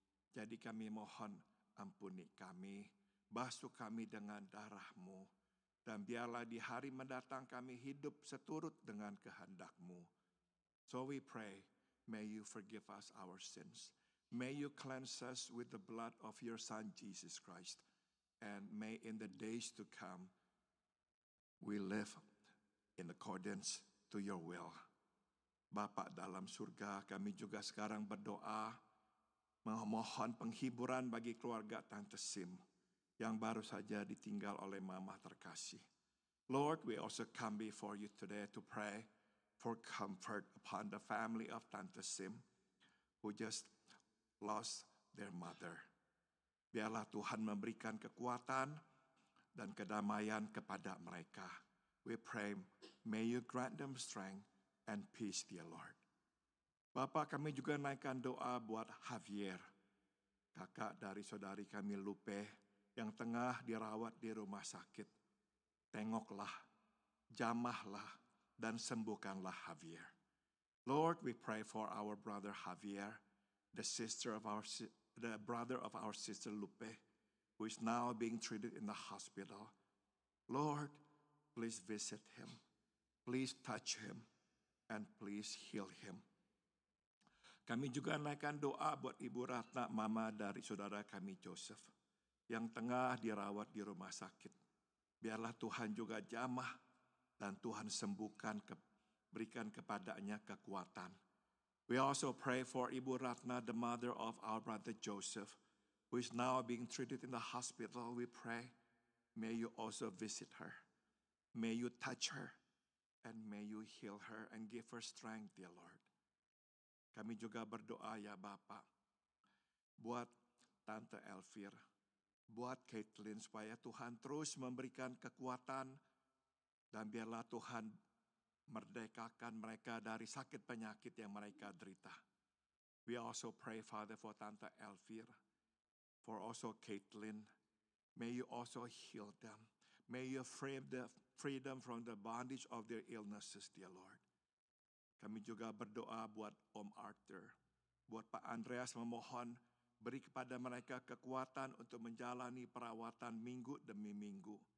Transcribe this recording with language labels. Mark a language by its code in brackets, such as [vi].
[id] Jadi kami mohon ampuni kami, basuh kami dengan darah-Mu, dan biarlah di hari mendatang kami hidup seturut dengan kehendak-Mu. [en] So we pray, may you forgive us our sins. May you cleanse us with the blood of your Son, Jesus Christ. And may in the days to come, we live in accordance to your will. [id] Bapa dalam surga, kami juga sekarang berdoa, memohon penghiburan bagi keluarga Tante Sim yang baru saja ditinggal oleh Mama terkasih. [en] Lord, we also come before you today to pray for comfort upon the family of Tante Sim who just lost their mother. [id] Biarlah Tuhan memberikan kekuatan dan kedamaian kepada mereka. [en] We pray, may you grant them strength and peace, dear Lord. [id] Bapak, kami juga naikkan doa buat Javier, kakak dari saudari kami Lupe yang tengah dirawat di rumah sakit. Tengoklah, jamahlah, dan sembuhkanlah Javier. [en] Lord, we pray for our brother Javier, the brother of our sister Lupe, who is now being treated in the hospital. Lord, please visit him. Please touch him. And please heal him. [id] Kami juga naikkan doa buat Ibu Ratna, mama dari saudara kami Joseph, yang tengah dirawat di rumah sakit. Biarlah Tuhan juga jamah dan Tuhan sembuhkan, berikan kepadanya kekuatan. [en] We also pray for Ibu Ratna, the mother of our brother Joseph, who is now being treated in the hospital. We pray, may you also visit her. May you touch her. And may you heal her and give her strength, dear Lord. [id] Kami juga berdoa ya Bapak, buat Tante Elvir, buat Caitlin, supaya Tuhan terus memberikan kekuatan, dan biarlah Tuhan merdekakan mereka dari sakit penyakit yang mereka derita. [en] We also pray, Father, for Tante Elvir, for also Caitlin. May you also heal them. May you free them from the bondage of their illnesses, dear Lord. [id] Kami juga berdoa buat Om Arthur, buat Pak Andreas, memohon beri kepada mereka kekuatan untuk menjalani perawatan minggu demi minggu.